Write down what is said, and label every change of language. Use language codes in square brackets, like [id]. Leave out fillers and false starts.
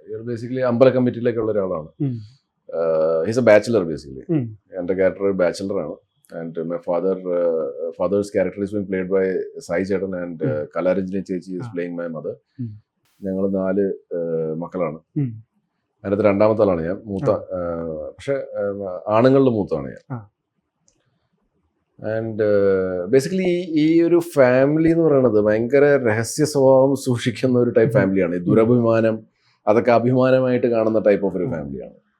[ml] Basically അമ്പല കമ്മിറ്റിയിലേക്കുള്ള ഒരാളാണ്. [en] He's a bachelor basically. [ml] എൻ്റെ character ബാച്ചിലറാണ്. [en] And my father's character is being played by Sai Chetan and Kalaranjini Chechi is playing my mother. [ml] ഞങ്ങൾ 4 മക്കളാണ്. അതിനകത്ത് രണ്ടാമത്തെ ആളാണ് ഞാൻ, മൂത്ത. പക്ഷെ ആണുങ്ങളുടെ മൂത്താണ് ഞാൻ. ആൻഡ് ബേസിക്കലി ഈ ഒരു ഫാമിലി എന്ന് പറയുന്നത് ഭയങ്കര രഹസ്യ സ്വഭാവം സൂക്ഷിക്കുന്ന ഒരു ടൈപ്പ് ഫാമിലിയാണ്. ഈ ദുരഭിമാനം അതൊക്കെ അഭിമാനമായിട്ട് കാണുന്ന ടൈപ്പ് ഓഫ് ഒരു ഫാമിലിയാണ്.